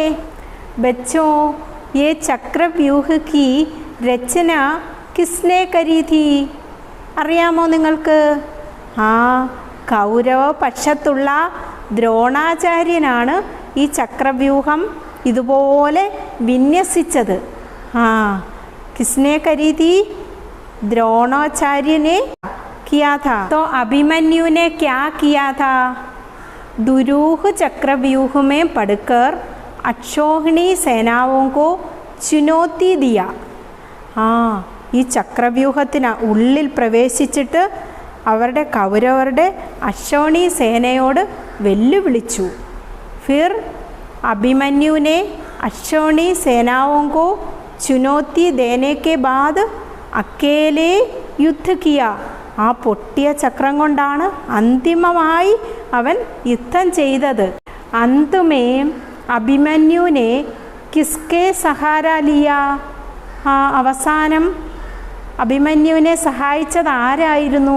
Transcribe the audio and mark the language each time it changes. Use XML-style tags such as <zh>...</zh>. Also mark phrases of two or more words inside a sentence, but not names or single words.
<hi>बच्चो, ये चक्रव्यूह की रचना किसने करी थी?</hi> <ml>അറിയാമോ നിങ്ങൾക്ക്? കൗരവ പക്ഷത്തുള്ള ദ്രോണാചാര്യനാണ് ഈ ചക്രവ്യൂഹം ഇതുപോലെ വിന്യസിച്ചത്.</ml> <hi>किसने करी थी? द्रोणाचार्य किया था। तो अभिमन्यु ने क्या किया था? दुरूह चक्रव्यूह में पड़कर अक्षौहिणी सेनाओं को चुनौती दिया.</hi> <ml>ഈ ചക്രവ്യൂഹത്തിന് ഉള്ളിൽ പ്രവേശിച്ചിട്ട് അവരുടെ കൗരവരുടെ അക്ഷൗണി സേനയോട് വെല്ലുവിളിച്ചു.</ml> <hi>फिर अभिमन्यु ने अक्षौणी सेनाओं को चुनौती देने के बाद अकेले युद्ध किया.</hi> <ml>ആ പൊട്ടിയ ചക്രം കൊണ്ടാണ് അന്തിമമായി അവൻ യുദ്ധം ചെയ്തത്.</ml> <hi>अन्तुमे अभिमन्युने किसके सहारा लिया?</hi> <ml>അവസാനം അഭിമന്യുവിനെ സഹായിച്ചത് ആരായിരുന്നു?</ml>